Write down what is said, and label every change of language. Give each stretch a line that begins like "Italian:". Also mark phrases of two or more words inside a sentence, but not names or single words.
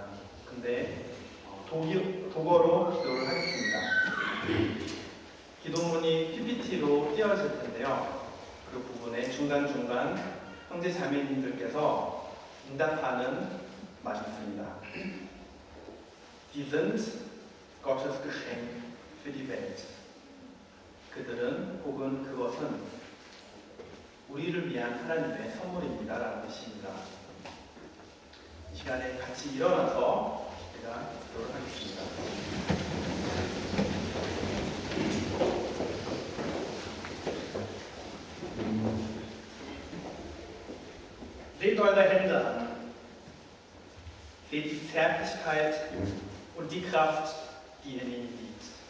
Korean: 근데 독어로 기도를 하겠습니다. 기도문이 PPT로 띄어질 텐데요. 그 부분에 중간중간 형제 자매님들께서 응답하는 말이 있습니다.
German: Sie sind Gottes Geschenk für die Welt.
Korean: 그들은 혹은 그것은 우리를 위한 하나님의 선물입니다라는 뜻입니다. 이 시간에 같이 일어나서 제가 기도를 하겠습니다.
German: Seht eure Hände an. Seht die Zärtlichkeit und die Kraft, die in ihnen liegt.